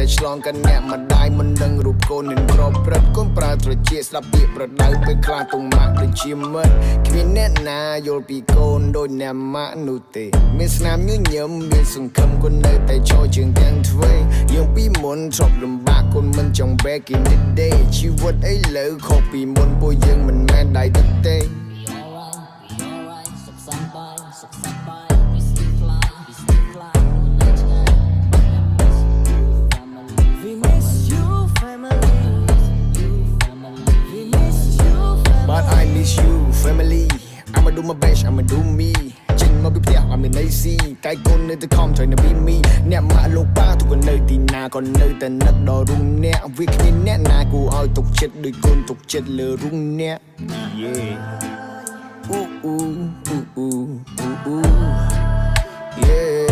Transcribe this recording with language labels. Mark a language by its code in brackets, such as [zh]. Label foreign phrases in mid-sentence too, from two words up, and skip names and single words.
[km] ឆ្លងកាត់អ្នកម្ដាយមិនដឹងរូបកូននឹងប្រព្រឹត្តកូនប្រើត្រចៀកស្ដាប់ពាក្យប្រដៅពេលខ្លះទុំម៉ាក់ដូចជាមិត្តគ្មានអ្នកណាយល់ពីកូនដូចអ្នកម៉ាក់នោះទេមានស្នាមញញឹមមានសង្ឃឹមកូននៅតែចូលជើងទាំងទ្វេយើងពីមុនធ្លាប់លំបាកកូនមិនចង់ [en] back in the day [km] ជីវិតឥឡូវខុសពីមុនពួកយើងមិនមែនដៃទឹកទេ [en] But I miss you family I'ma do my best I'ma do me [km] ចេញមកពីផ្ទះ អត់មានន័យស៊ីតែកូននៅតែខំត្រូវនៅពីមីអ្នកម៉ាក់លោកប៉ាទុកនៅទីណាក៏នៅតែនឹកដល់រូងអ្នកវាគ្មានអ្នកណាគួរឲ្យទុកចិត្តដូចកូនទុកចិត្តលើរូងអ្នក Yeah ooh ooh ooh ooh ooh ooh Yeah